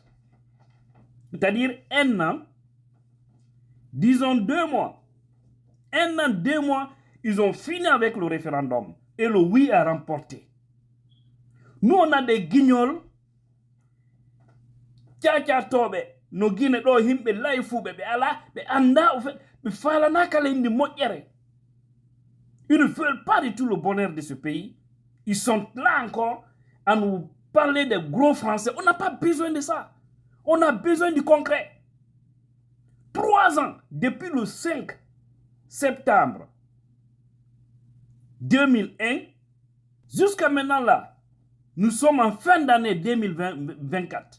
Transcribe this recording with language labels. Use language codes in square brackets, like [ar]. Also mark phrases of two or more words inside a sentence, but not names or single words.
[fr] C'est-à-dire un an, disons 2 mois. Un an, 2 mois, ils ont fini avec le référendum. Et le oui a remporté. Nous, on a des guignols. [ff] Tcha tobe. No guine do himbe laifu be ala be anda [fr] au fait [ff] be fala nakale ndi moƴƴere. [fr] Ils ne veulent pas du tout le bonheur de ce pays. Ils sont là encore à nous parler des gros français. On n'a pas besoin de ça. On a besoin du concret. 3 ans, depuis le 5 septembre 2001, jusqu'à maintenant là, nous sommes en fin d'année 2024.